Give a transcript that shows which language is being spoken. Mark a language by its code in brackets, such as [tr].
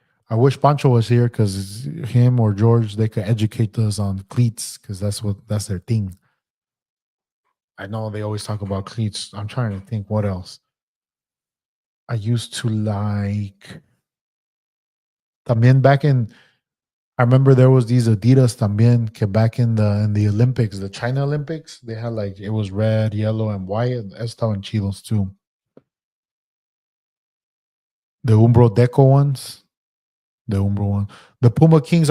[en] I wish Pancho was here because him or George they could educate us on cleats because that's their thing. I know they always talk about cleats. I'm trying to think what else. I used to like también back in. I remember there was these Adidas [es] también que [en] back in the Olympics, the China Olympics, they had like it was red, yellow, and white. [es] Estaban chilos too. [en] The Umbro Deco ones, the Umbro one, the Puma Kings.